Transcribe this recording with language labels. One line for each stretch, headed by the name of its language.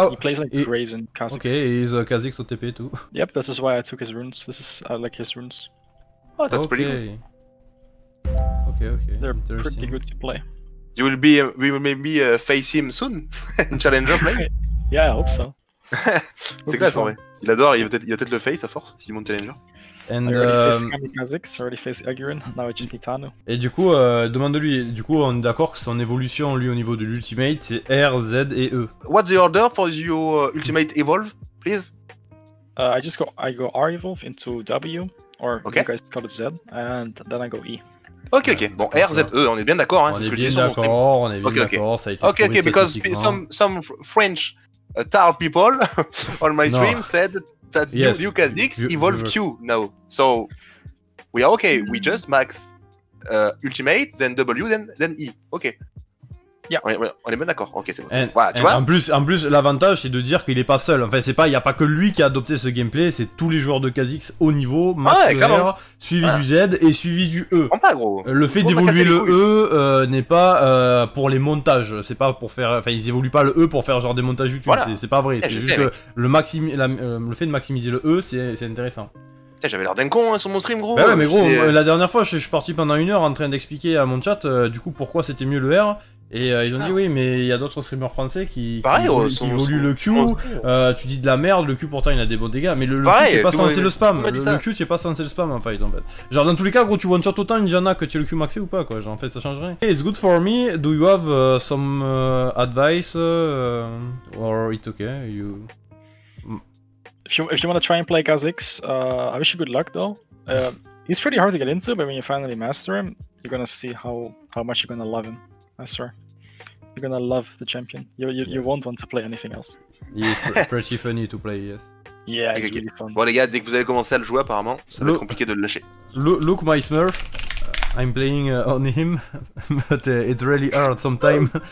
English: He plays like Graves and Kha Zix. Okay, he's a Kha Zix OTP too. Yep, this is why I took his runes. I like his runes. Oh, that's pretty good. Okay. They're pretty good to play. We will maybe face him soon in Challenger play. Yeah, I hope so.
French: C'est classe en vrai. Il adore, il va peut-être le face à force s'il monte Challenger.
English: And I already faced Kha Zix, I already faced Agurin, now I just need Tanu.
French: Et du coup, demande-lui, du coup on est d'accord que son évolution lui au niveau de l'ultimate c'est R, Z et E.
English: What's the order for your ultimate evolve, please? I go R evolve into W, or you guys call it Z, and then I go E.
French: Ok, bon, R, Z, E, on est bien d'accord, hein, c'est ce que je dis sur mon stream. On est bien d'accord, ça a été
English: Ok, because some French Tar people on my stream said that you Kha Zix evolve Q now. So we are okay. We just max ultimate, then W, then E. Ok. Yeah.
French: On est bien d'accord. Ok, c'est bon. Voilà, tu vois en plus, l'avantage c'est de dire qu'il est pas seul. Enfin, il y a pas que lui qui a adopté ce gameplay. C'est tous les joueurs de Kha Zix haut niveau, max R, suivi du Z et suivi du E. Pas gros. Le fait d'évoluer le E n'est pas pour les montages. C'est pas pour faire. Enfin, ils évoluent pas le E pour faire genre des montages YouTube. Voilà. C'est pas vrai. C'est juste que le fait de maximiser le E, c'est intéressant. J'avais l'air d'un con sur mon stream, gros. Bah ouais, mais gros, la dernière fois, je suis parti pendant 1 heure en train d'expliquer à mon chat du coup pourquoi c'était mieux le R. Et ils ont dit oui, mais il y a d'autres streamers français qui évoluent le Q. Tu dis de la merde, le Q pourtant il a des bons dégâts, mais le Q c'est pas censé le spam. Le Q c'est pas censé le spam en fait. Genre dans tous les cas, gros, tu one shot autant une Janna que tu es le Q maxé ou pas quoi. Genre en fait ça change rien.
English: Hey, it's good for me. Do you have some advice or it's okay? If you want to try and play Kha Zix, I wish you good luck though. He's pretty hard to get into, but when you finally master him, you're gonna see how much you're gonna love him. I swear. You're gonna love the champion. You won't want to play anything else. He's pretty funny to play, yes. Yeah, it's really fun.
French: Bon les gars, dès que vous allez commencer à le jouer apparemment, ça va être compliqué de le lâcher.
English: Look my Smurf. I'm playing on him, but it's really hard sometimes.